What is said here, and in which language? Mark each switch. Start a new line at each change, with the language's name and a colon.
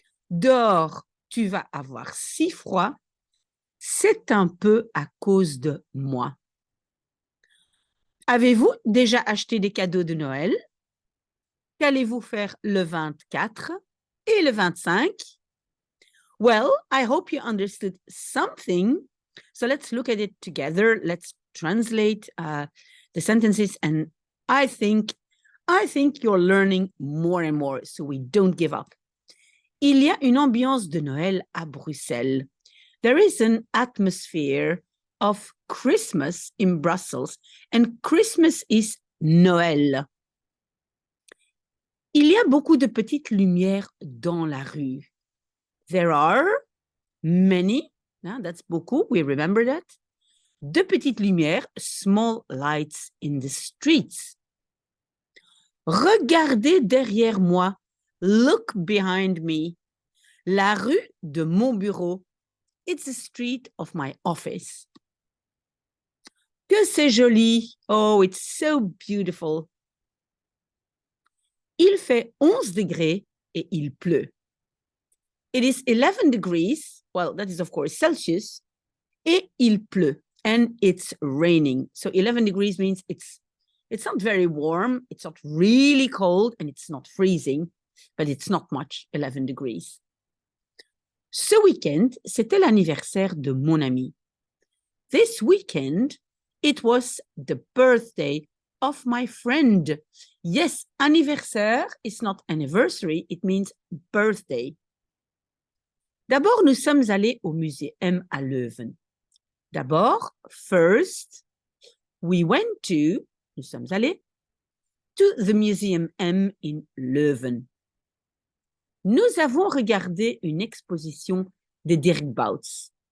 French: Dehors, tu vas avoir si froid, c'est un peu à cause de moi. Avez-vous déjà acheté des cadeaux de Noël? Qu'allez-vous faire le 24 et le 25?
English: Well, I hope you understood something. So let's look at it together. Let's translate the sentences, and I think you're learning more and more, so we don't give up.
French: Il y a une ambiance de Noël à Bruxelles.
English: There is an atmosphere of Christmas in Brussels, and Christmas is Noël.
French: Il y a beaucoup de petites lumières dans la rue.
English: There are many, that's beaucoup, we remember that.
French: De petites lumières,
English: small lights in the streets.
French: Regardez derrière moi,
English: look behind me.
French: La rue de mon bureau,
English: it's the street of my office.
French: Que c'est joli,
English: oh, it's so beautiful.
French: Il fait 11 degrés et il pleut.
English: It is 11 degrees, well, that is of course Celsius,
French: et il pleut,
English: and it's raining. So 11 degrees means it's not very warm, it's not really cold, and it's not freezing, but it's not much, 11 degrees.
French: Ce week-end, c'était l'anniversaire de mon ami.
English: This weekend, it was the birthday of my friend. Yes, anniversaire is not anniversary, it means birthday.
French: D'abord, nous sommes allés au musée M à Leuven. D'abord,
English: first,
French: nous sommes allés
English: to the Museum M in Leuven.
French: Nous avons regardé une exposition de Dirk Bouts.